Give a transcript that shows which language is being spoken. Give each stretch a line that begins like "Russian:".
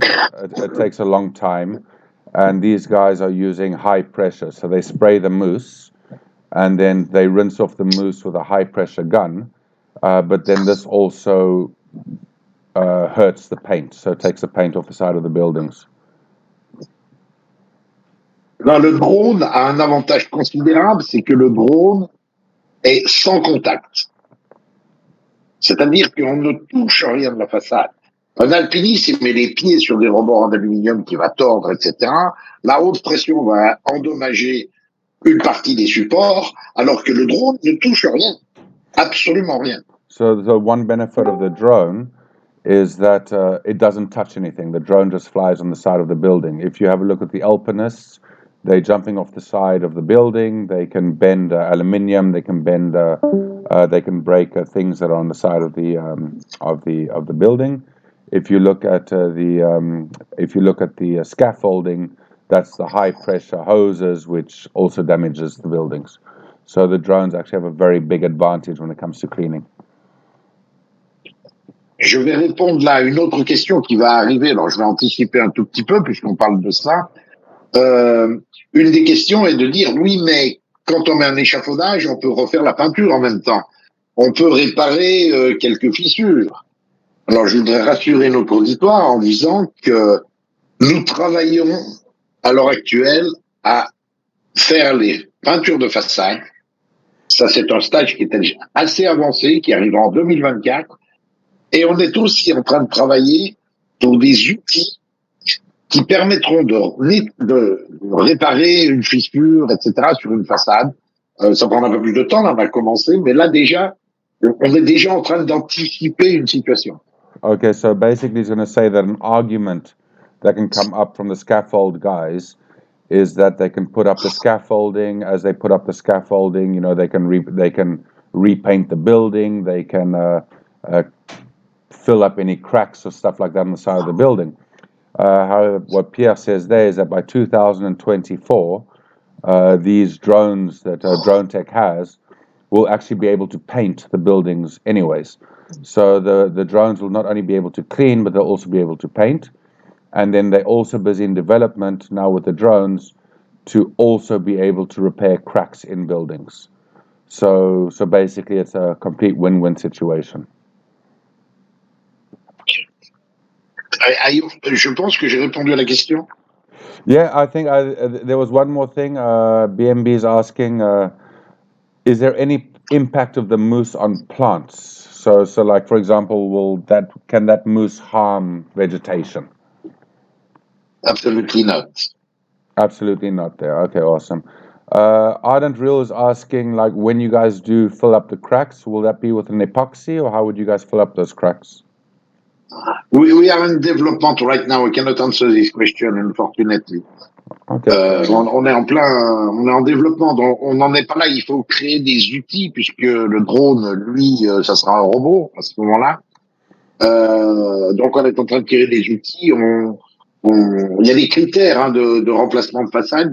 English: It takes a long time. And these guys are using high pressure. So they spray the mousse and then they rinse off the mousse with a high pressure gun. But then this also hurts the paint. So it takes the paint off the side of the buildings.
French: Là, le drone a un avantage considérable, c'est que le drone est sans contact. C'est-à-dire qu'on ne touche rien de la façade. Un alpiniste, il met les pieds sur des rebords en aluminium qui va tordre, etc. La haute pression va endommager une partie des supports, alors que le drone ne touche rien. Absolument rien.
English: So the one benefit of the drone is that it doesn't touch anything. The drone just flies on the side of the building. If you have a look at the alpinists, they're jumping off the side of the building. They can bend aluminium. They can bend. They can break things that are on the side of the building. If you look at the scaffolding, that's the high pressure hoses, which also damages the buildings. So the drones actually have a very big advantage when it comes to cleaning.
French: Je vais répondre là à une autre question qui va arriver. Alors, je vais anticiper un tout petit peu puisqu'on parle de ça. Une des questions est de dire, oui, mais quand on met un échafaudage, on peut refaire la peinture en même temps. On peut réparer quelques fissures. Alors, je voudrais rassurer notre auditoire en disant que nous travaillons à l'heure actuelle à faire les peintures de façade. Ça, c'est un stage qui est déjà assez avancé, qui arrivera en 2024. Et on est aussi en train de travailler pour des outils qui permettront de réparer une fissure, etc., sur une façade. Ça prend un peu plus de temps, là, on a commencé, mais là déjà, on est déjà en train d'anticiper une situation.
English: Okay, so basically he's going to say that an argument that can come up from the scaffold guys is that they can put up the scaffolding. As they put up the scaffolding, you know, they can repaint the building, they can fill up any cracks or stuff like that on the side of the building. However, what Pierre says there is that by 2024, these drones that Drone Tech has will actually be able to paint the buildings anyways. So the drones will not only be able to clean, but they'll also be able to paint. And then they're also busy in development now with the drones to also be able to repair cracks in buildings. So basically it's a complete win-win situation.
French: Je pense que j'ai répondu à la question.
English: Yeah, I think there was one more thing. BMB is asking, is there any impact of the mousse on plants? So like, for example, can that mousse harm vegetation? Absolutely not. Absolutely not there. Okay, awesome. Ardent Real is asking, like, when you guys do fill up the cracks, will that be with an epoxy, or how would you guys fill up those cracks? We are in development right now. We cannot answer this question, unfortunately. Okay.
French: On est en développement, donc on n'en est pas là. Il faut créer des outils puisque le drone, lui, ça sera un robot à ce moment-là. Donc on est en train de créer des outils. Il y a des critères de remplacement de façade.